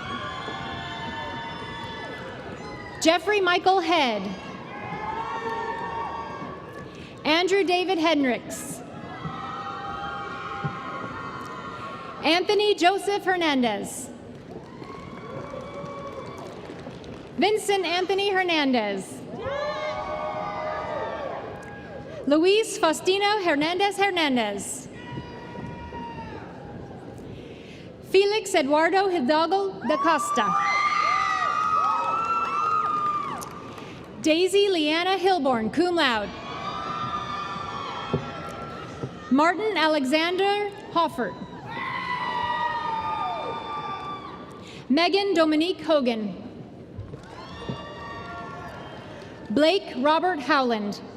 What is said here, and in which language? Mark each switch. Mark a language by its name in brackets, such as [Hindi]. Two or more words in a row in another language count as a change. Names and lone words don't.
[English] Jeffrey Michael Head. Andrew David Hendricks. Anthony Joseph Hernandez. Vincent Anthony Hernandez. Luis Faustino Hernandez Hernandez. Felix Eduardo Hidalgo da Costa. Daisy Leanna Hilborn, [Latin] cum laude. [English] Martin Alexander Hoffert. Megan Dominique Hogan. Blake Robert Howland.